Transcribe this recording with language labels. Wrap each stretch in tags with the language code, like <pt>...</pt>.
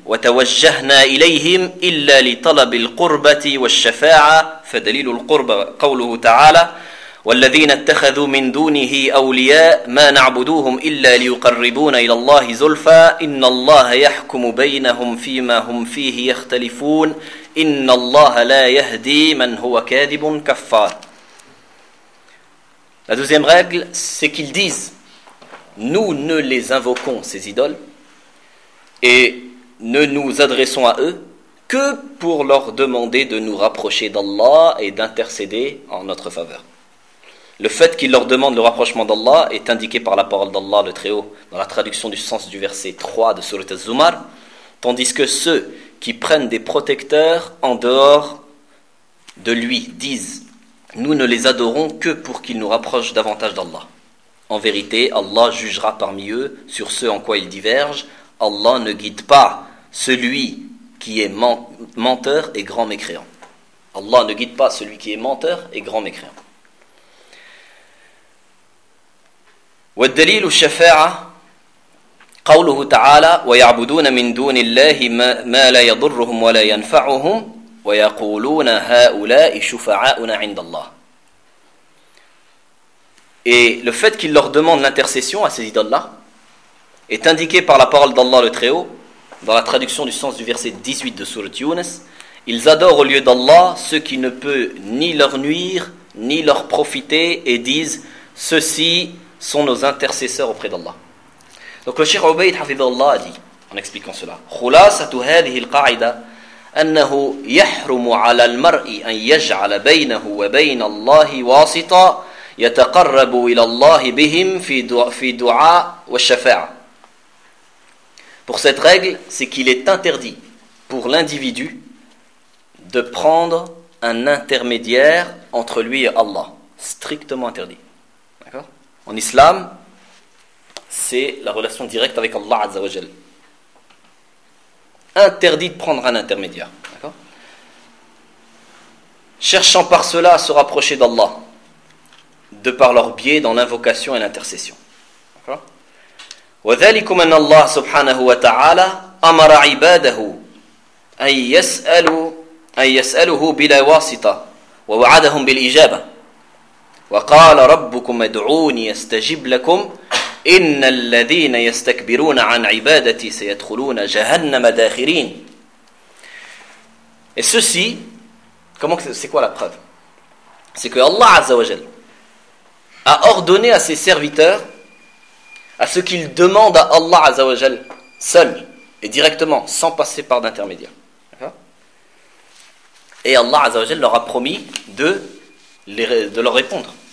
<ar>وتوجهنا إليهم إلا لطلب القربة والشفاعة فدليل القربة قوله تعالى والذين اتخذوا من دونه أولياء ما نعبدوهم إلا ليقربون إلى الله زلفى إن الله يحكم بينهم فيما هم فيه يختلفون إن الله لا يهدي من هو كاذب كفار.</ar> <fr>La deuxième règle, c'est qu'ils disent: nous ne les invoquons ces idoles et ne nous adressons à eux que pour leur demander de nous rapprocher d'Allah et d'intercéder en notre faveur. Le fait qu'ils leur demandent le rapprochement d'Allah est indiqué par la parole d'Allah le Très-Haut dans la traduction du sens du verset 3 de Sourate Az-Zumar, tandis que ceux qui prennent des protecteurs en dehors de lui disent « Nous ne les adorons que pour qu'ils nous rapprochent davantage d'Allah. En vérité, Allah jugera parmi eux sur ce en quoi ils divergent. Allah ne guide pas celui qui est menteur et grand mécréant. » Allah ne guide pas celui qui est menteur et grand mécréant.</fr> <ar>والدليل الشفاعه قوله تعالى ويعبدون من دون الله ما لا يضرهم ولا ينفعهم ويقولون هؤلاء شفعاؤنا عند الله.</ar> <fr>Et le fait qu'il leur demande l'intercession à ces idoles-là est indiqué par la parole d'Allah le Très-Haut, dans la traduction du sens du verset 18 de Sourate Younes, ils adorent au lieu d'Allah ce qui ne peut ni leur nuire, ni leur profiter, et disent, ceux-ci sont nos intercesseurs auprès d'Allah.</fr> <ar>Donc le Cheikh Ubayd Hafidhullah a dit, en expliquant cela, خلاصة هذه القاعدة أنه يحرم على المرء أن يجعل بينه وبين الله واسطة يتقرب إلى الله بهم في دعاء والشفاعة.</ar> <fr>Pour cette règle, c'est qu'il est interdit pour l'individu de prendre un intermédiaire entre lui et Allah. Strictement interdit. D'accord ? En islam, c'est la relation directe avec Allah Azza wa Jal. Interdit de prendre un intermédiaire. D'accord ? Cherchant par cela à se rapprocher d'Allah, de par leur biais dans l'invocation et l'intercession.</fr> <ar>وَذَلِكُمْ أَنَّ اللَّهَ سُبْحَانَهُ وَتَعَالَى أَمَرَ عِبَادَهُ أَنْ يَسْأَلُهُ بِلَا وَاسِطَةٍ وَوَعَدَهُمْ بِالْإِجَابَةِ وَقَالَ رَبُّكُمْ ادْعُونِي أَسْتَجِبْ لَكُمْ إِنَّ الَّذِينَ يَسْتَكْبِرُونَ عَنْ عِبَادَتِي سَيَدْخُلُونَ جَهَنَّمَ دَاخِرِينَ. Et ceci, comment c'est quoi la preuve?</ar> <fr>C'est que Allah Azza wa Jal a ordonné à ses serviteurs à ce qu'il demande à Allah Azzawajal seul et directement, sans passer par d'intermédiaire. Et Allah Azzawajal leur a promis de leur répondre.</fr>